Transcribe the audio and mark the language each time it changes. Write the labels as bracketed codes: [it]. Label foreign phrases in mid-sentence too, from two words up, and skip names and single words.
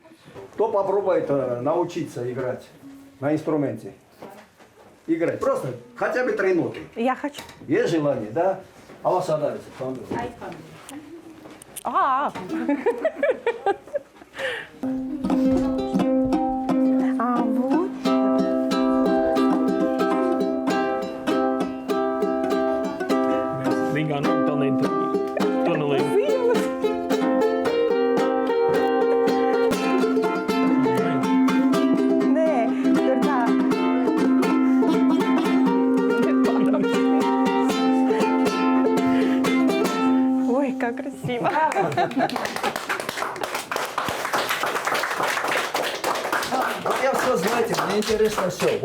[ru] Кто попробует научиться играть на инструменте? Играть. Просто хотя бы 3 ноты. Я хочу. Есть желание, да? А вас нравится? А вот. [lv] Rīgā nopelnīt tunelī. Nē, tur tā. [ru] Ой, как красиво. Вот я все, знаете, мне интересно все.